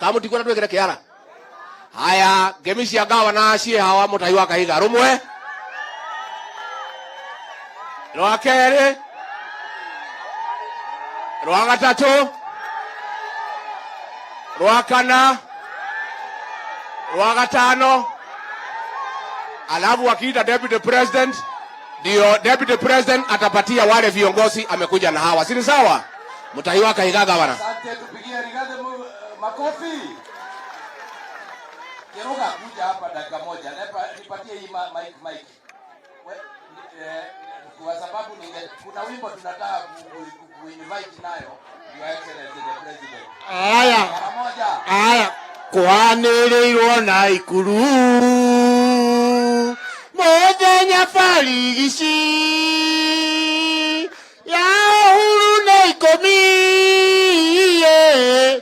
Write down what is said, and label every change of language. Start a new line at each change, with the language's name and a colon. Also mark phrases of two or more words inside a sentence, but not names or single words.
Kikuyu: Ka mutikona twekere kiara. Haya, ngemi cia gavana cie hawa mutai wa Kahiga rumwe. Rwa keri. Rwa gatatu. Rwa kana. Rwa gatano.
Swahili: Alafu wakiita
English: deputy president,
Swahili: ndio
English: deputy president
Swahili: atapatia wale viongozi amekuja na hawa. Si sawa? Mutai wa Kahiga gavana. Asante, tupigie Rigathi makofi. Kiruga kuja hapa dakika moja. Nipatie hii mic. Kwa sababu kuna wimbo tunataka kuinvite nayo
English: Your Excellency the President.
Kikuyu: Aya. Kwanĩrĩirwo na ikuru. Mũthenya barigici. Ya uhuru na 10.